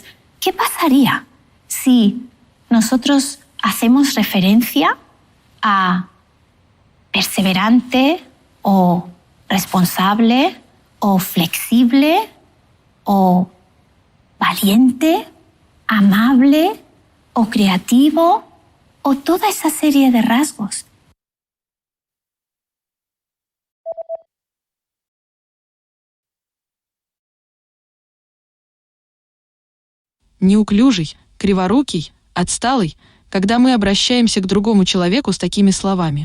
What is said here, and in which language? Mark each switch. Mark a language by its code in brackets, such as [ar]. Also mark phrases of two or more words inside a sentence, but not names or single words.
[es] ¿Qué pasaría si nosotros hacemos referencia a perseverante o responsable o flexible o valiente, amable o creativo o toda esa serie de rasgos? [ru] Неуклюжий, криворукий, отсталый, когда мы обращаемся к другому человеку с такими словами.